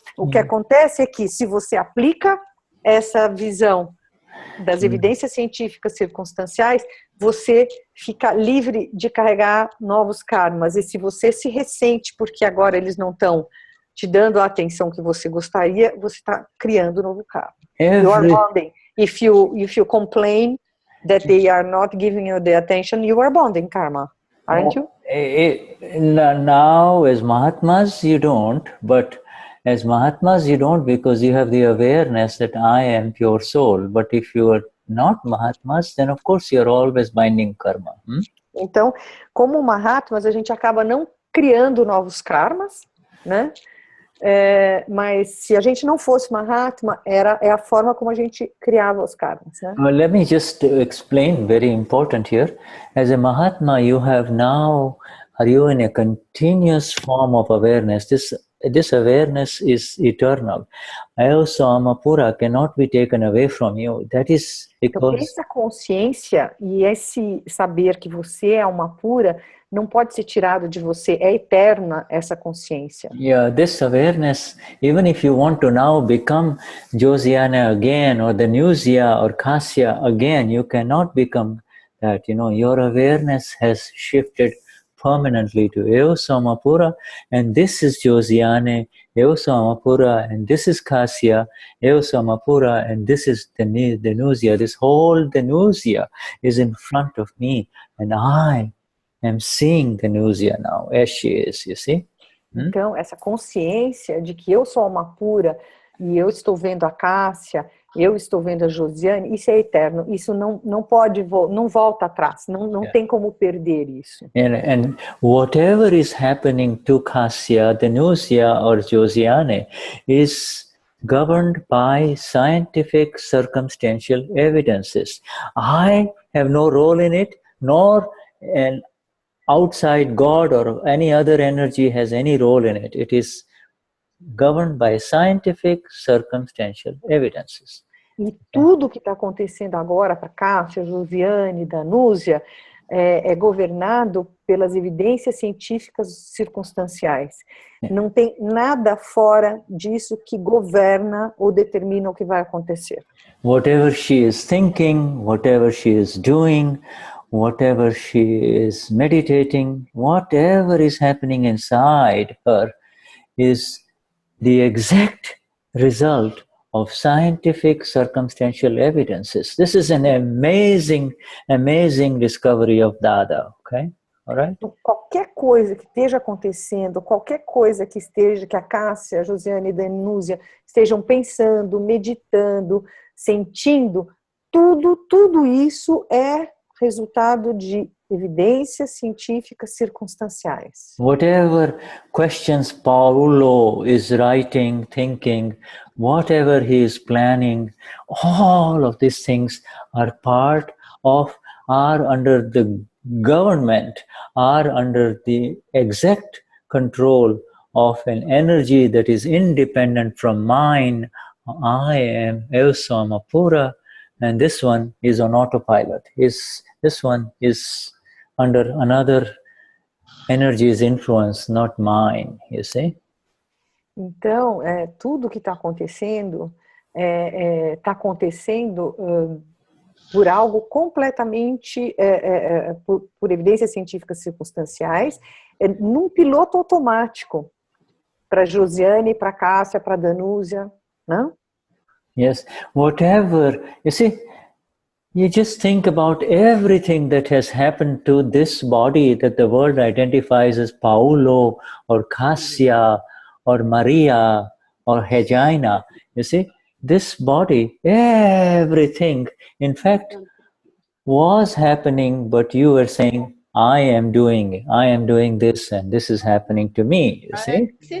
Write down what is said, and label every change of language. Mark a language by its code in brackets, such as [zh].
[pt] O que acontece é que se você aplica essa visão das evidências científicas circunstanciais, você fica livre de carregar novos karmas. E se você se ressente porque agora eles não estão te dando a atenção que você gostaria, você está criando um novo karma. [en] You are bonding. If you complain that they are not giving you the attention, you are bonding karma, aren't you? Now, as Mahatmas, you don't, but as Mahatmas, you don't, because you have the awareness that I am pure soul. But if you are not Mahatmas, then of course you are always binding karma. [pt] Então, como Mahatmas, a gente acaba não criando novos karmas, né? Mas se a gente não fosse Mahatma, é a forma como a gente criava os karmas, né? [en] Well, let me just explain, very important here. As a Mahatma, you have now, are you in a continuous form of awareness? This awareness is eternal. Ayosama cannot be taken away from you. That is because... [pt] Então, essa consciência e esse saber que você é uma pura não pode ser tirado de você. É eterna essa consciência. [en] Yeah, this awareness, even if you want to now become Juliana again, or Denize or Kasya again, you cannot become that. You know, your awareness has shifted permanently to Eosamapura, and this is Juliana, Eosamapura, and this is Kasya, Eosamapura, and this is Denize. This whole Denize is in front of me, and I am seeing Denize now as she is, you see? [pt] Então, essa consciência de que eu sou uma pura e eu estou vendo a Cássia, eu estou vendo a Josiane, isso é eterno, isso não pode, não volta atrás, não tem como perder isso. [en] And whatever is happening to Cássia, Denize or Josiane is governed by scientific circumstantial evidences. I have no role in it, nor an outside God or any other energy has any role in it. It is governed by scientific circumstantial evidences. [pt] E tudo que está acontecendo agora para Cássia, Josiane, Danúzia, é governado pelas evidências científicas circunstanciais. Não tem nada fora disso que governa ou determina o que vai acontecer. [en] Whatever she is thinking, whatever she is doing, whatever she is meditating, whatever is happening inside her is the exact result of scientific circumstantial evidences. This is an amazing, amazing discovery of Dada, okay? All right? [pt] Qualquer coisa que esteja acontecendo, qualquer coisa que a Cássia, a Josiane e a Denúzia estejam pensando, meditando, sentindo, tudo isso é resultado de evidências científicas circunstanciais. [en] Whatever questions Paulo is writing, thinking, whatever he is planning, all of these things are part of, are under the government, are under the exact control of an energy that is independent from mine. I am Eosamapura, and this one is on autopilot. This one is under another energy's influence, not mine, you see? [pt] Então, tudo que está acontecendo está acontecendo por algo completamente, por evidências científicas circunstanciais, num piloto automático, para Josiane, para Cássia, para Danúzia, não? [en] Yes, whatever, you see, you just think about everything that has happened to this body that the world identifies as Paulo or Cassia or Maria or Regina. You see, this body, everything, in fact, was happening, but you were saying, I am doing this, and this is happening to me, you see?